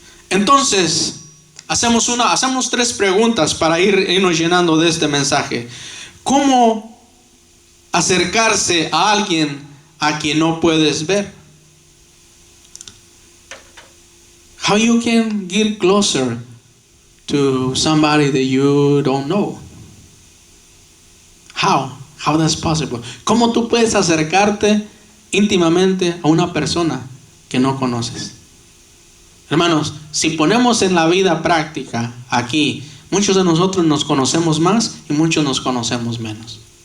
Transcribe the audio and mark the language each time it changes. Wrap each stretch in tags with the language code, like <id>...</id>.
<es>Entonces, hacemos tres preguntas para irnos llenando de este mensaje. ¿Cómo acercarse a alguien a quien no puedes ver?</es> <en>How you can get closer to somebody that you don't know? How that's possible?</en> <es>¿Cómo tú puedes acercarte íntimamente a una persona que no conoces? Hermanos, si ponemos en la vida práctica aquí, muchos de nosotros nos conocemos más y muchos nos conocemos menos.</es>